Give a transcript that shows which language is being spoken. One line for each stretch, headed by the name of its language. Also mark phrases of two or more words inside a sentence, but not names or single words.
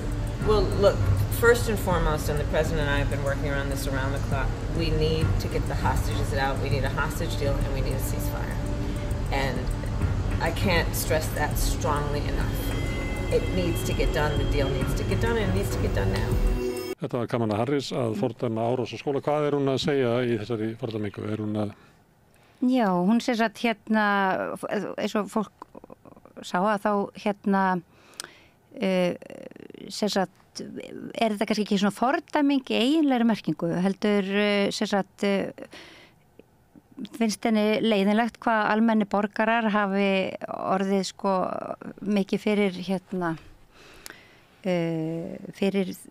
English: Well, look, first and foremost, and the President and I have been working around this around the clock, we need to get the hostages out. We need a hostage deal, and we need a ceasefire. And I can't stress that strongly enough. It needs to get done, the deal needs to get done, and it needs to get done now.
Icelandic: Þetta var Kamala Harris að fordæma árás á skóla. Hvað er hún að segja í þessari fordæmingu? Er hún að... Já, hún segir að eins og fólk sá að þá segir að er þetta kannski ekki svona fordæming í eiginlegri merkingu, heldur finnst henni leiðinlegt hvað almenni borgarar hafi orðið mikið fyrir fyrir